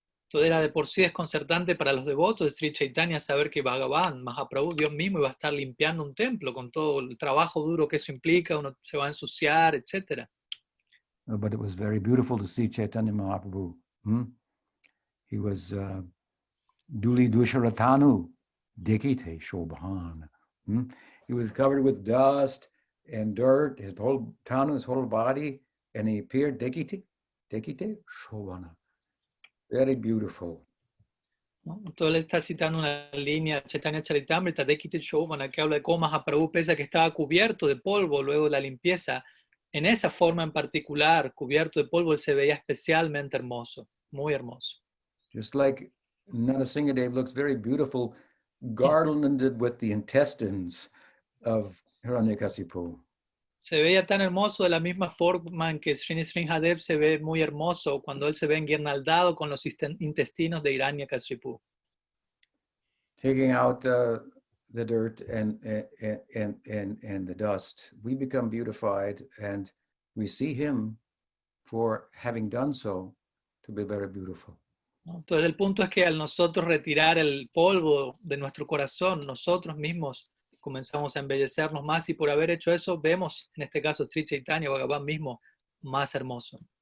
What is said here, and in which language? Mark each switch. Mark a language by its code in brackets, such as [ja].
[es] todo era de por sí desconcertante para los devotos de Sri Chaitanya saber que Bhagavan, Mahaprabhu, Dios mismo, iba a estar limpiando un templo con todo el trabajo duro que eso implica, uno se va a ensuciar, etc. [en] But it was very beautiful to see Chaitanya Mahaprabhu. He was [bn] Duli Dusharatanu, Dikite Shobhan. [en] He was covered with dust and dirt, his whole tanu, his whole body, and he appeared Dikite Shobhana. Very beautiful. [es] ¿No? Entonces él está citando una línea Chaitanya Charitamrita de Kite Shobhana que habla de cómo Mahaprabhu, pese a que estaba cubierto de polvo luego de la limpieza, en esa forma en particular, cubierto de polvo, él se veía especialmente hermoso, muy hermoso. [en] Just like Narasimhadev looks very beautiful, garlanded with the intestines of Hiranyakasipu. [es] Se veía tan hermoso de la misma forma en que Sri Nrsimhadev se ve muy hermoso cuando él se ve enguirnaldado con los intestinos de Hiranyakashipu. [en] Taking out the dirt and the dust, we become beautified, and we see him for having done so to be very beautiful. [es] Entonces el punto es que al nosotros retirar el polvo de nuestro corazón, nosotros mismos comenzamos a embellecernos más y por haber hecho eso vemos, en este caso Sri Chaitanya Bhagavan mismo, más hermoso.